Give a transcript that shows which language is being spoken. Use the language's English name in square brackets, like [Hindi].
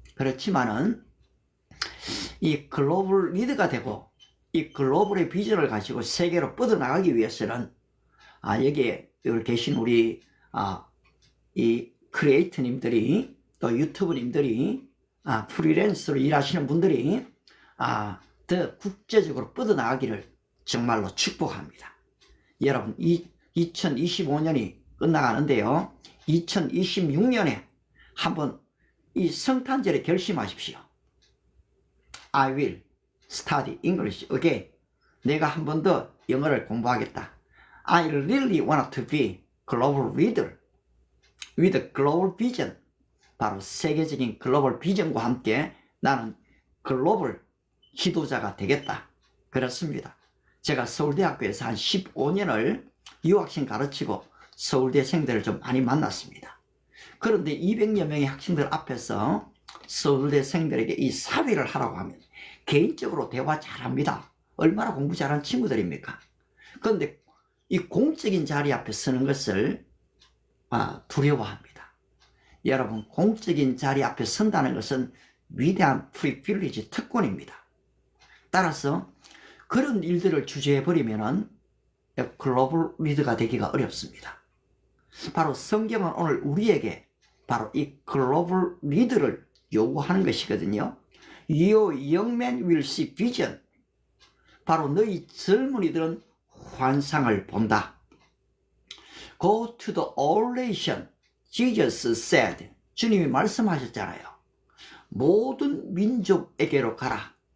[Korean] 그렇지만은 이 글로벌 리더가 되고 이 글로벌의 비전을 가지고 세계로 뻗어나가기 위해서는 여기에 계신 우리 이 크리에이터님들이, 또 유튜브님들이, 프리랜서로 일하시는 분들이 더 국제적으로 뻗어나가기를 정말로 축복합니다. 여러분, 2025년이 끝나가는데요, 2026년에 한번 이 성탄절에 결심하십시오. [English] I will study English again. [Korean] 내가 한 번 더 영어를 공부하겠다. [English] I really want to be global leader with a global vision. [Korean] 바로 세계적인 글로벌 비전과 함께 나는 글로벌 지도자가 되겠다. 그렇습니다. 제가 서울대학교에서 한 15년을 유학생 가르치고 서울대생들을 좀 많이 만났습니다. 그런데 200여 명의 학생들 앞에서 서울대생들에게 이 사회를 하라고 하면 개인적으로 대화 잘합니다. 얼마나 공부 잘하는 친구들입니까? 그런데 이 공적인 자리 앞에 서는 것을 두려워합니다. 여러분, 공적인 자리 앞에 선다는 것은 위대한 프리빌리지, 특권입니다. 따라서 그런 일들을 주저해버리면 글로벌 리더가 되기가 어렵습니다. 바로 성경은 오늘 우리에게 바로 이 글로벌 리더를 요구하는 것이거든요. [English] Your young men will see vision. [Korean] 바로 너희 젊은이들은 환상을 본다. [English] Go to the all nation. Jesus said. [Korean] 주님이 말씀하셨잖아요. 모든 민족에게로 가라.